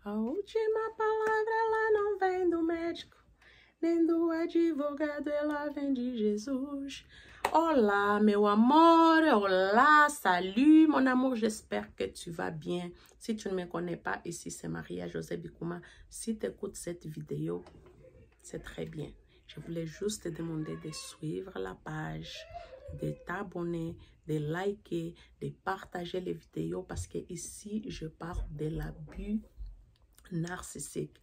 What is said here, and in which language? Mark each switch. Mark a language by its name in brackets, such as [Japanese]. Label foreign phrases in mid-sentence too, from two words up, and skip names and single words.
[Portuguese] A última palavra ela não vem do médico, nem do advogado, ela vem de Jesus. Hola, meu amor, [French] hola, salut, mon amour, j'espère que tu vas bien. Si tu ne me connais pas, ici c'est Maria José Bikouma. Si tu écoutes cette vidéo, c'est très bien. Je voulais juste te demander de suivre la page, de t'abonner, de liker, de partager les vidéos parce que ici, je parle de l'abus narcissique.